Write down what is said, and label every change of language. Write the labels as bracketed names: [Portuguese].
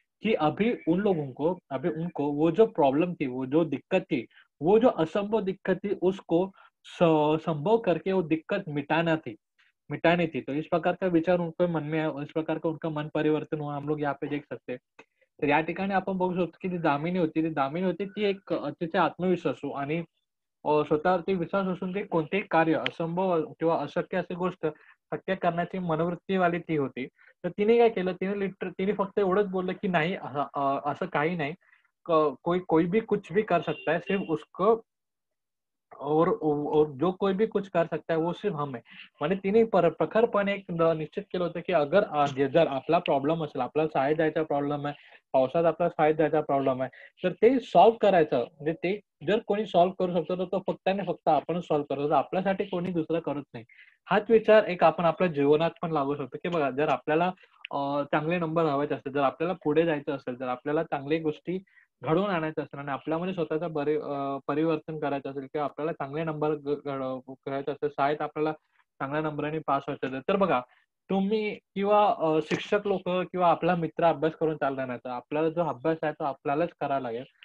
[Hindi] कि अभी उनको वो जो प्रॉब्लम थी, वो जो दिक्कत थी, वो जो असंभव दिक्कत थी उसको स संभव करके वो दिक्कत मिटानी थी। तो इस प्रकार का विचार उनके मन में आया और इस प्रकार का उनका मन परिवर्तन हुआ, हम लोग यहाँ पे देख सकते हैं. [Marathi] तर या ठिकाणी आपण बघू शकतो, की ती दामिनी होती ती एक अतिशय आत्मविश्वासू आणि स्वतःवरती विश्वास असून ते कोणतेही कार्य असंभव किंवा अशक्य अशी गोष्ट शक्य करण्याची मनोवृत्तीवाली ती होती. तर तिने काय केलं, तिने फक्त एवढंच बोललं, की नाही असं काही नाही. [Hindi] कोई कोई भी कुछ भी कर सकता है, सिर्फ उसको और जो कोई भी कुछ कर सकता है वो सिर्फ हम है. [Marathi] म्हणजे तिने प्रखरपणे एक निश्चित केलं होतं, की जर आपला प्रॉब्लेम असेल, आपल्याला शाळेत जायचा प्रॉब्लेम आहे, पावसात आपल्याला शाळेत जायचा प्रॉब्लेम आहे, तर ते सॉल्व्ह करायचं म्हणजे ते जर कोणी सॉल्व्ह करू शकतो, तर तो फक्त आणि फक्त आपणच सॉल्व्ह करतो. आपल्यासाठी कोणी दुसरं करत नाही. हाच विचार एक आपण आपल्या जीवनात पण लागू शकतो, की बघा जर आपल्याला चांगले नंबर हवेचे असतील, जर आपल्याला पुढे जायचं असेल, जर आपल्याला चांगल्या गोष्टी घडवून आणायचं असेल आणि आपल्यामध्ये स्वतःचं परिवर्तन करायचं असेल किंवा आपल्याला चांगले नंबर करायचे असेल, शाळेत आपल्याला चांगल्या नंबराने पास व्हायचं असेल, तर बघा तुम्ही किंवा शिक्षक लोकं किंवा आपला मित्र अभ्यास करून चालणार नाही. तर आपल्याला जो अभ्यास आहे तो आपल्यालाच करावा लागेल.